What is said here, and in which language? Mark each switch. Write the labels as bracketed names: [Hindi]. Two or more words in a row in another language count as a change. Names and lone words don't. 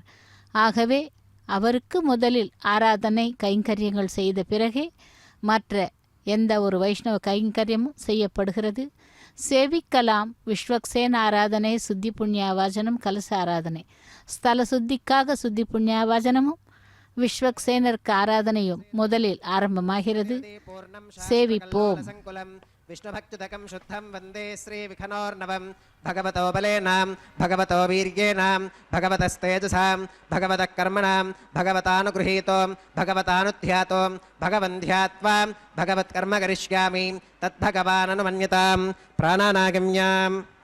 [Tamil] ஆகவே அவருக்கு முதலில் ஆராதனை கைங்கரியங்கள் செய்த பிறகே மற்ற எந்த ஒரு வைஷ்ணவ கைங்கரியமும் செய்யப்படுகிறது. சேவிக்கலாம் விஸ்வக்சேன ஆராதனை சுத்தி புண்ணியாவாசனம் கலச ஆராதனை. ஸ்தல சுத்திக்காக சுத்தி புண்ணியாவாசனமும் விஸ்வக்சேனருக்கு ஆராதனையும் முதலில் ஆரம்பமாகிறது. சேவிப்போம். [Sanskrit] विष्णुभक्तिदकं शुद्धं वन्दे श्रीविखनोर्नवं भगवतो बलेनां भगवतो वीर्येणां भगवतस्तेजसां भगवतः कर्मणां भगवतानुगृहीतो भगवतानुध्यातो भगवन्ध्यात्वा भगवत्कर्म करिष्यामि तद्भगवाननुमन्यतां प्राणानागम्याम्।